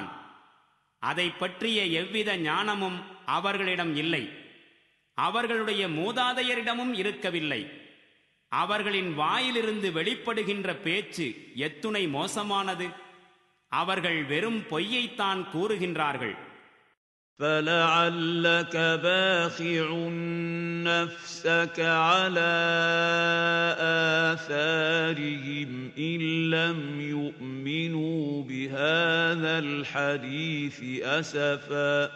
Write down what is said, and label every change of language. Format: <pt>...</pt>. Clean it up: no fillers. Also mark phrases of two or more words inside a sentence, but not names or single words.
<ta>அதை பற்றிய எவ்வித ஞானமும் அவர்களிடம் இல்லை, அவர்களுடைய மூதாதையரிடமும் இருக்கவில்லை. அவர்களின் வாயிலிருந்து வெளிப்படுகின்ற பேச்சு எத்துணை மோசமானது. அவர்கள் வெறும் பொய்யைத்தான் கூறுகின்றார்கள்.</ta> <ar>فَلَعَلَّكَ بَاخِعٌ نَفْسَكَ عَلَى آثَارِهِمْ إِن لَّمْ يُؤْمِنُوا بِهَذَا الْحَدِيثِ أَسَفًا</ar>